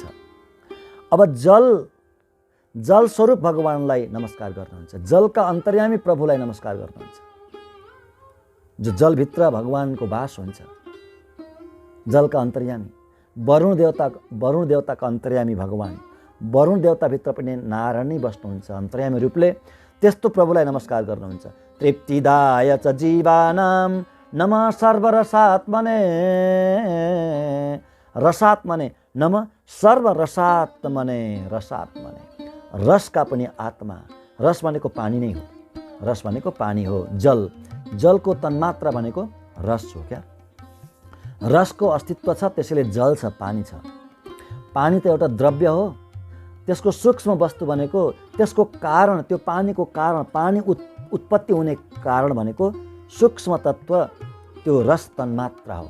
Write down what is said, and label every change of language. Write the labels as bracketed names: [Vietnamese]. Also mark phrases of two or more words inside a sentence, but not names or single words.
[Nepali] अब जल स्वरूप भगवानलाई नमस्कार गर्नुहुन्छ, जलका अन्तर्यामी प्रभुलाई नमस्कार गर्नुहुन्छ। जो जलभित्र भगवानको वास हुन्छ, जलका अन्तर्यामी वरुण देवताका अन्तर्यामी भगवान, वरुण देवताभित्र पनि नारायण नै बस्नुहुन्छ अन्तर्यामी रूपले। त्यस्तो प्रभुलाई नमस्कार गर्नुहुन्छ। [Sanskrit] तृप्तिदाय च जीवानां नमः सर्वरसात्मने, रसात्मने नमः सर्वरसात्मने, रसात्मने [Nepali] रसका पनि आत्मा। रस भनेको पानी नै हो, रस भनेको पानी हो। जलको तन्मात्रा भनेको रस हो क्या। रसको अस्तित्व छ, त्यसैले जल छ, पानी छ। पानी त एउटा द्रव्य हो, त्यसको सूक्ष्म वस्तु भनेको त्यसको कारण, त्यो पानीको कारण, पानी उत्पत्ति हुने कारण भनेको सूक्ष्म तत्व त्यो रस तन्मात्रा हो।